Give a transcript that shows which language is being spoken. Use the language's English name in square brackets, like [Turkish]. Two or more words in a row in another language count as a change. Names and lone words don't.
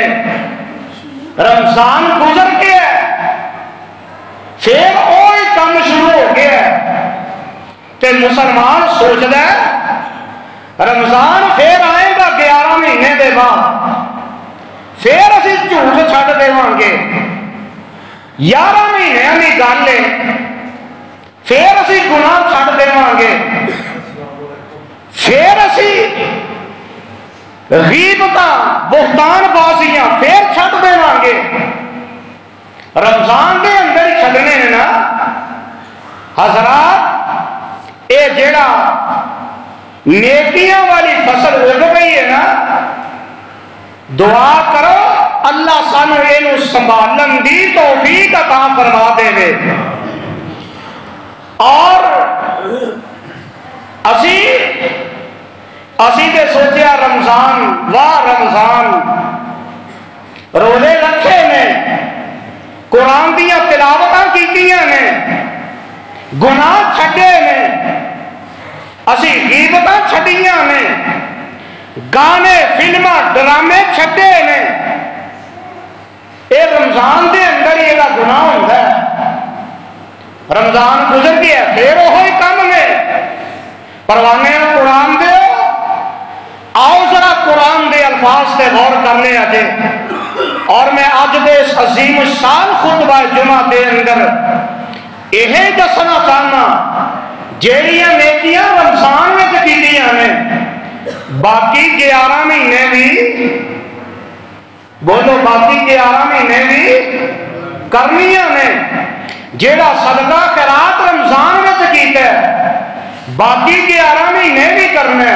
[Urdu] رمضان گزر گیا پھر وہی کام شروع ہو گیا تے مسلمان [Punjabi] سوچدا ہے رمضان پھر آئے گا 11 مہینے دے بعد پھر اسی جھوٹ چھڈ دیواں گے 11 مہینے کی گل ہے پھر اسی گناہ چھڈ دیواں گے پھر اسی غیبتاں بہتان بازیاں پھر چھڈ دیواں گے۔ رمضان دے اندر ہی چھڈنے ہیں نا حضرات اے جیڑا نیکیاں والی فصل اگ گئی ہے نا دعا کرو اللہ سانو اینو سنبھالن دی توفیق عطا فرما دے وے۔ اور اسی تے سوچیا رمضان واہ رمضان روزے رکھے نے قرآن دیاں تلاوتاں کیتیاں نے گناہ چھڈے نے اسی غیبتاں چھڈیاں نے گانے فلماں ڈرامے چھڈے نے اے رمضان دے اندر [Urdu] یہ گناہ ہوتا ہے۔ [Punjabi] رمضان [Urdu] گزر گیا پھر وہی کام [Punjabi] نے پروانے قرآن دے آؤ ذرا قرآن دے الفاظ تے غور کرنے اجے اور میں اج دے اس عظیم الشان خطبہ جمعہ دے اندر یہی دسنا چاہنا جیڑیاں نیکیاں رمضان میں کیتیاں نے باقی 11 مہینے بھی بولو باقی 11 مہینے بھی کرنیاں نے۔ جیڑا صدقہ خیرات رمضان میں کیتا ہے باقی 11 مہینے بھی کرنا ہے۔